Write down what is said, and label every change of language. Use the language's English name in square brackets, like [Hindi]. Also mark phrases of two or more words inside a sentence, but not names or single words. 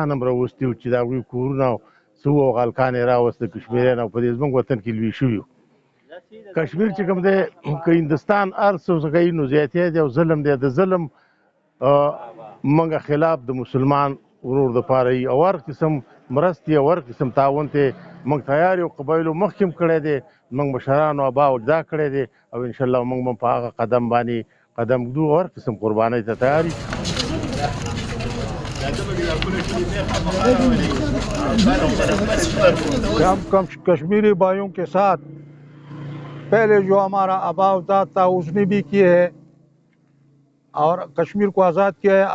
[Pashto] هم راوستي وو چې د هغوی کورونه څه وو هغه هلکان یې راوست د کشمیریان او په دې زموږ وطن کې لوی شوي کشمیر چې کوم دی که هندوستان هر څه کوي نو زیاتی دی او ظلم دی د ظلم موږ خلاف د مسلمان ورور دپاره وي او هر قسم مرستې او هر قسم تعاون ته موږ تیار یو قبایلو مخکې هم کړی دی موږ مشرانو ابا او اجدا کړی دی او انشاءالله موږ به په هغه قدم باندې قدم ږدو او هر قسم قربانۍ ته تیار یو [Urdu] ہم کشمیری بھائیوں کے ساتھ پہلے جو ہمارا آبا اجداد تھا اس نے بھی کیے ہے اور کشمیر کو آزاد کیا ہے.